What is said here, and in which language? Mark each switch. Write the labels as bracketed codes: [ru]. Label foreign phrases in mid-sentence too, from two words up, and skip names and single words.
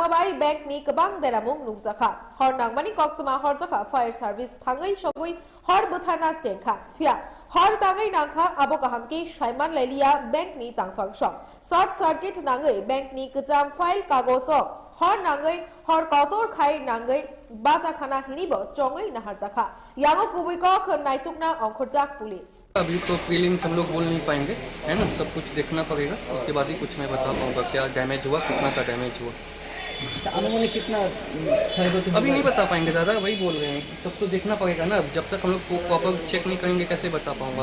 [trp] বাই ব্যাংক নি কবাং দেরামুং নুকজাখা হর নাংমানি কক্তমা হরজাখা [en] fire service [trp] থাঙ্গৈ সগুই হর বুথানা চেংখা ফিয়া হর তাঙ্গৈ নাংখা আবো কাহামকি সাইমান লাইলিয়া ব্যাংক নি তাংফাং সং [en] short circuit [trp] নাঙ্গৈ ব্যাংক নি কজাম ফাইল কাগজ হর নাঙ্গৈ হর কতর খাই নাঙ্গৈ বাজাখানা হিনিব চঙ্গৈ নাহারজাখা यामो कुबिको नाइतुकना अंखरजाक पुलिस। [hi] अभी तो प्रीलिम्स हम लोग बोल नहीं पाएंगे, है ना, सब कुछ देखना पड़ेगा, उसके बाद ही कुछ मैं बता पाऊंगा क्या डैमेज हुआ, कितना का डैमेज हुआ। अनुमानित कितना अभी नहीं बता पाएंगे दादा, वही बोल रहे हैं सब तो देखना पड़ेगा ना, जब तक हम लोग [en] proper check [hi] नहीं करेंगे कैसे बता पाऊंगा।